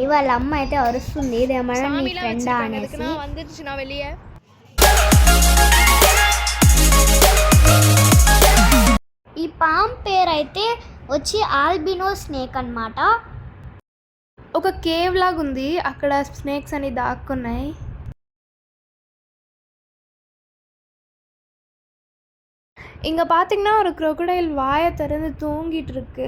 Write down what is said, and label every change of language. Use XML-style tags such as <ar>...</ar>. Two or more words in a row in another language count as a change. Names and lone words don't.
<te>వాళ్ళ అమ్మ అయితే అరుస్తుంది, ఇదేమన్నా నీ ఫ్రెండా అనేసి. ఈ పామ్ పేరు అయితే వచ్చి</te> <en>albino snake</en> <te>అన్నమాట. ఒక కేవ్ లాగా ఉంది, అక్కడ స్నేక్స్ అని దాక్కున్నాయి.</te> <ta>இங்கே பார்த்தீங்கன்னா ஒரு crocodile வாயை திறந்து தூங்கிட்டு இருக்கு.</ta>